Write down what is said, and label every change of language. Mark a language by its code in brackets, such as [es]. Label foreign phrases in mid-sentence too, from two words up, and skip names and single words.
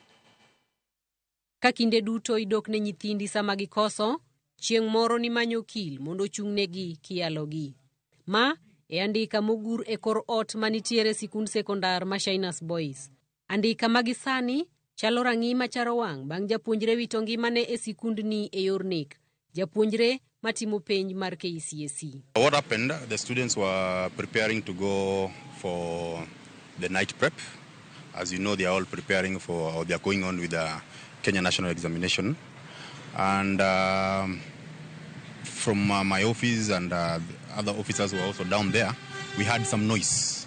[luo] Ka kinde duto idok ne nyithindi sama gikoso, chieng' moro ni manyo kil mondo chung'negi kialogi. Ma e andika mogur e kor ot manitiere sikund sekondar ma Shiners Boys. Andika magisani chalo rang'i macharo wang' bang' japuonjre wito ngimane e sikund ni e yor nek. Japuonjre matimo penj mar KCSE. [en] What happened? The students were preparing to go for the night prep. As you know, they are all preparing for, or they are going on with the Kenya National Examination. And from my office and other officers who were also down there, we had some noise.